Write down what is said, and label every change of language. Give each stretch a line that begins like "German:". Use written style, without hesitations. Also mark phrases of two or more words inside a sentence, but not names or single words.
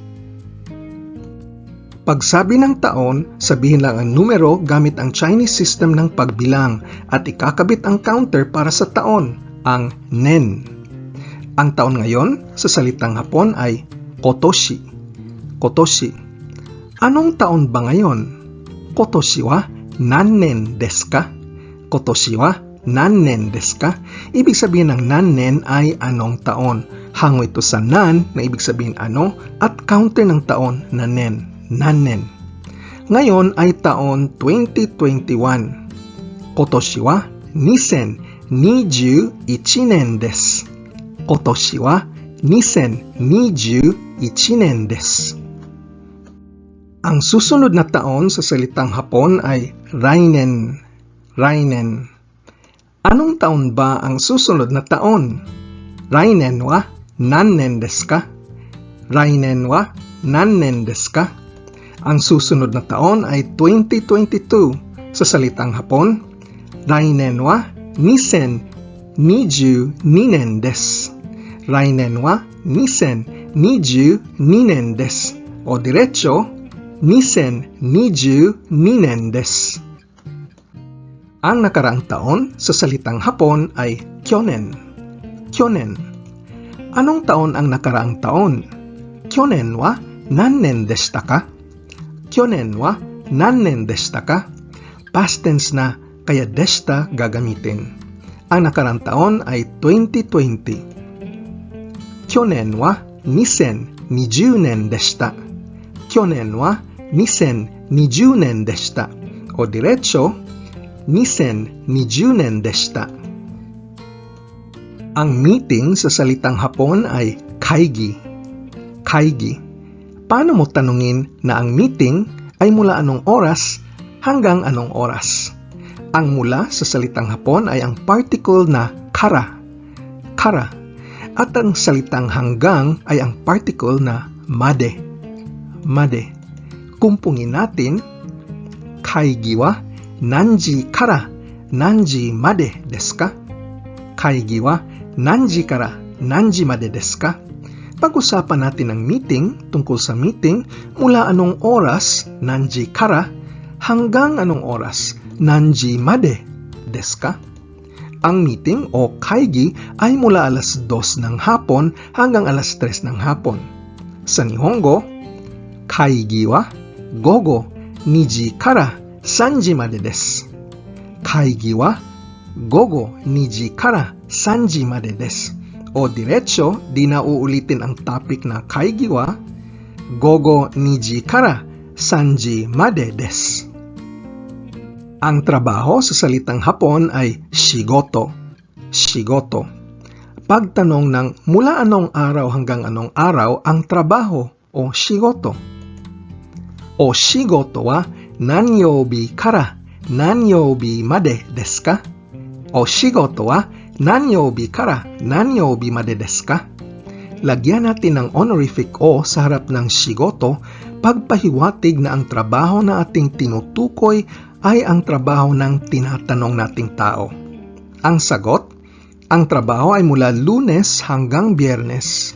Filipino: Pagsabi ng taon, sabihin lang ang numero gamit ang
English: Chinese system
Filipino: ng pagbilang at ikakabit ang counter para sa taon, ang nen. Ang taon ngayon sa salitang Hapon ay kotoshi. Kotoshi. Anong taon ba ngayon?
Japanese: 今年は何年ですか? 今年は何年ですか?
Filipino: Ibig sabihin ng nannen ay anong taon. Hango ito sa nan na ibig sabihin ano at counter ng taon na nen, nannen. Ngayon ay taon 2021.
Japanese: 今年は 2021年です。今年は2021年です。
Filipino: Ang susunod na taon sa salitang Hapon ay Rainen. Rainen. Anong taon ba ang susunod na taon?
Japanese: 来年は何年ですか? 来年は何年ですか?
Filipino: Ang susunod na taon ay 2022. Sa salitang Hapon,
Japanese: 来年は 2022年です。来年は2022年です。
Filipino: O diretso,
Japanese: 2022 年です。
Filipino: Ang nakaraang taon sa salitang Hapon ay kyonen. Kyonen. Anong taon ang nakaraang taon?
Japanese: 去年は何年でしたか? 去年は何年でしたか?
English: Past tense
Filipino: na, kaya deshita gagamitin. Ang nakaraang taon ay 2020.
Japanese: 去年は 2020年でした。去年は2020年でした。
Filipino: O diretso,
Japanese: 2020 年でした。
Filipino: Ang meeting sa salitang Hapon ay kaigi. Kaigi. Paano mo tanungin na ang meeting ay mula anong oras hanggang anong oras? Ang mula sa salitang Hapon ay ang particle na kara. Kara. At ang salitang hanggang ay ang particle na made. Made. Kumpungin natin,
Japanese: 会議は何時から何時までですか? 会議は何時から何時までですか?
Filipino: Pag-usapan natin ang meeting tungkol sa meeting mula anong oras,
Japanese: 何時から,
Filipino: hanggang anong oras,
Japanese: 何時までですか?
Filipino: Ang meeting o kaigi ay mula alas 2 ng hapon hanggang alas 3 ng hapon. Sa Nihongo,
Japanese: 会議は午後 2時から3時までです。会議は午後2時から3時までです。
Filipino: O diretso, di na uulitin ang topic na
Japanese: 会議は午後2時から3時までです。
Filipino: Ang trabaho sa salitang Hapon ay shigoto. Shigoto. Pagtanong ng mula anong araw hanggang anong araw ang trabaho o shigoto.
Japanese: お仕事は何曜日から何曜日までですか? お仕事は何曜日から何曜日までですか?
Filipino: Lagyan natin ng honorific o sa harap ng shigoto pagpahiwatig na ang trabaho na ating tinutukoy ay ang trabaho ng tinatanong nating tao. Ang sagot, ang trabaho ay mula Lunes hanggang Biyernes.